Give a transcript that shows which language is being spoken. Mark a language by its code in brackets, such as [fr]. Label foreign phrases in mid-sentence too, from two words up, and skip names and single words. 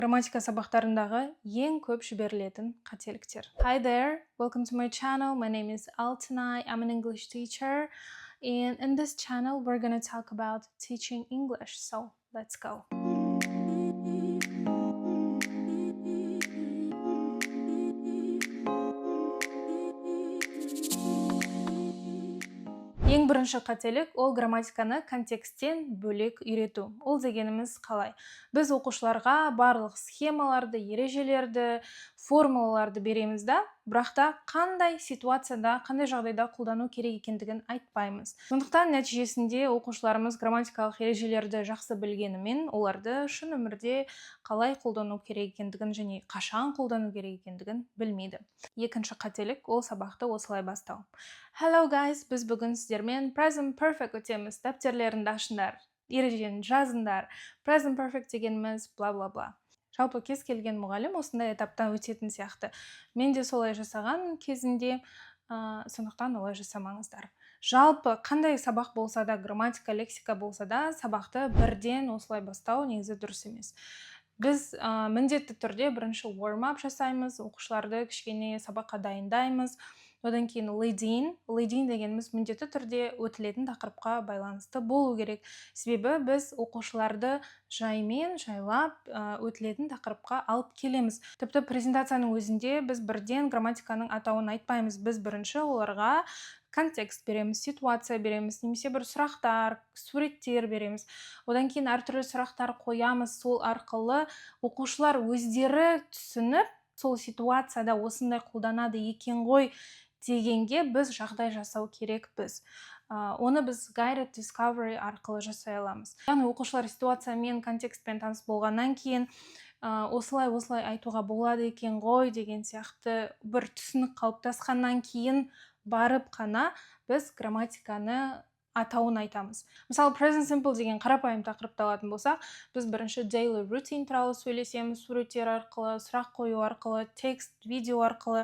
[kk] Грамматика сабақтарындағы ең көп жіберілетін қателіктер. [en] Hi there, welcome to my channel. My name is Altanai. I'm an English teacher. And in this channel, we're going to talk about teaching English. So let's go. [kk] Ең бірінші қателік ол грамматиканы контексттен бөлек үйрету. Ол дегеніміз қалай? Біз оқушыларға барлық схемаларды, ережелерді, формулаларды береміз да, бірақ та қандай ситуацияда, қандай жағдайда қолдану керек екендігін айтпаймыз. Сондықтан нәтижесінде оқушыларымыз грамматикалық ережелерді жақсы білгенімен, оларды шын өмірде қалай қолдану керек екендігін және қашан қолдану керек екендігін білмейді. Екінші қателік ол сабақты осылай бастау. [en] Hello guys, [kk] біз бүгін сіздермен [en] present perfect [kk] өтеміз. Дәптерлеріңді ашыңдар, ережені жазыңдар. [en] Present perfect [kk] дегеніміз бла-бла-бла. Жалпы кез келген мұғалім осындай этаптан өтетін сияқты. Мен де солай жасаған кезінде, сондықтан олай жасамаңыздар. Жалпы қандай сабақ болса да, грамматика, лексика болса да, сабақты бірден осылай бастау негізі дұрыс емес. Біз міндетті түрде бірінші warm-up жасаймыз, оқушыларды кішкене сабаққа дайындаймыз. Одан кейін leading дегеніміз міндетті түрде өтілетін тақырыпқа байланысты болу керек. Себебі біз оқушыларды жайлап өтілетін тақырыпқа алып келеміз. Тіпті презентацияның өзінде біз бірден грамматиканың атауын айтпаймыз. Біз бірінші оларға контекст береміз, ситуация береміз, немесе бір сұрақтар, суреттер береміз. Одан кейін әртүрлі сұрақтар қоямыз, сол арқылы оқушылар өздері түсініп, сол ситуацияда осындай қолданады екен ғой дегенге біз жағдай жасау керекпіз. Оны біз [en] guided discovery [kk] арқылы жасай аламыз. Яғни оқушылар ситуациямен, контекстпен таныс болғаннан кейін осылай айтуға болады екен ғой деген сияқты бір түсінік қалыптасқаннан кейін барып қана біз грамматиканы атауын айтамыз. Мысалы, [en] present simple [kk] деген қарапайым тақырыпты алатын болсақ, біз бірінші [en] daily routine [kk] туралы сөйлесеміз, суреттер арқылы, сұрақ қою арқылы, текст, видео арқылы.